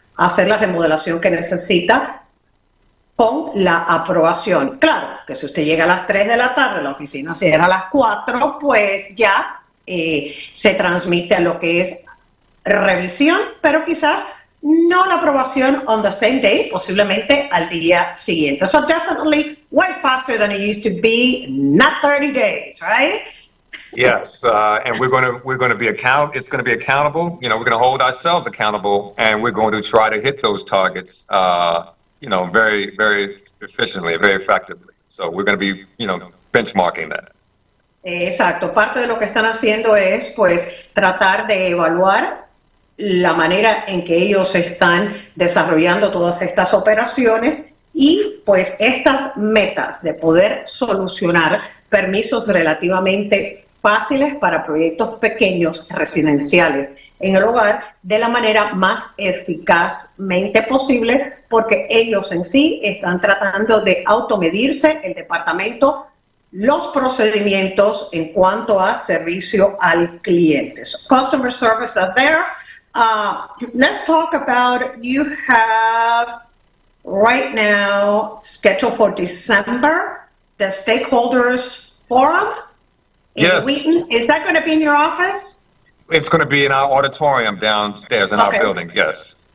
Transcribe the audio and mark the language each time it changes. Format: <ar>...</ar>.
<es>hacer la remodelación que necesita con la aprobación. Claro, que si usted llega a las 3 de la tarde, la oficina cierra a las 4, pues ya se transmite a lo que es revisión, pero quizás no la aprobación</es> <en>on the same day,</en> <es>posiblemente al día siguiente.</es> <en>So definitely way faster than it used to be, not 30 days, right? Yes, and we're going to be accountable. It's going to be accountable. You know, we're going to hold ourselves accountable, and we're going to try to hit those targets. You know, very, very efficiently, very effectively. So we're going to be, you know, benchmarking that.</en> <es>Exacto. Parte de lo que están haciendo es, pues, tratar de evaluar la manera en que ellos están desarrollando todas estas operaciones y, pues, estas metas de poder solucionar permisos relativamente fáciles para proyectos pequeños residenciales en el hogar de la manera más eficazmente posible, porque ellos en sí están tratando de automedirse, el departamento, los procedimientos en cuanto a servicio al cliente.</es> <en>So, customer service are there. Let's talk about, you have right now scheduled for December, the stakeholders forum in Wheaton. Is that going to be in your office? It's going to be in our auditorium downstairs in our building, yes.</en>